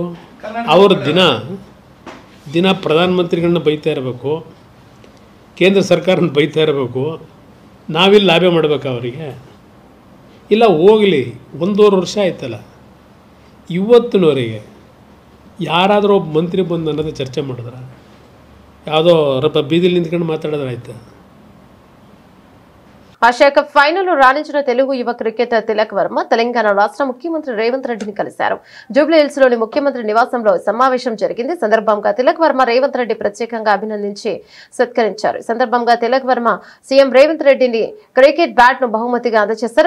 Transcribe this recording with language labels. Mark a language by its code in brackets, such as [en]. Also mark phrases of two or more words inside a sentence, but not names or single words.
[kn] ಅವರು ದಿನ ಪ್ರಧಾನಮಂತ್ರಿಗಳನ್ನ ಬೈತಾ ಇರಬೇಕು, ಕೇಂದ್ರ ಸರ್ಕಾರನ ಬೈತಾ ಇರಬೇಕು, ನಾವಿಲ್ಲಿ ಲಾಬಿ ಮಾಡಬೇಕಾ ಅವರಿಗೆ? ಇಲ್ಲ ಹೋಗಲಿ, 1.5 ವರ್ಷ ಆಯ್ತಲ್ಲ, ಇವತ್ತಿನವರೆಗೆ ಯಾರಾದರೂ ಒಬ್ಬ ಮಂತ್ರಿ ಬಂದು ಅನ್ನೋದು ಚರ್ಚೆ ಮಾಡಿದ್ರೆ, ಯಾವುದೋ ಬೀದಿಲಿ ನಿಂತ್ಕೊಂಡು ಮಾತಾಡಿದ್ರೆ ಆಯ್ತು. [te] ఆసియా కప్ ఫైనల్లో రాణించిన తెలుగు యువ క్రికెటర్ తిలక్ వర్మ తెలంగాణ రాష్ట్ర ముఖ్యమంత్రి రేవంత్ రెడ్డిని కలిశారు. జూబ్లీ హిల్స్ లోని ముఖ్యమంత్రి నివాసంలో సమావేశం జరిగింది. సందర్భంగా తిలక్ వర్మ రేవంత్ రెడ్డి ప్రత్యేకంగా అభినందించి సత్కరించారు. ఈ సందర్భంగా తిలక్ వర్మ సీఎం రేవంత్ రెడ్డిని [en] cricket bat [te] ను బహుమతిగా అందజేశారు.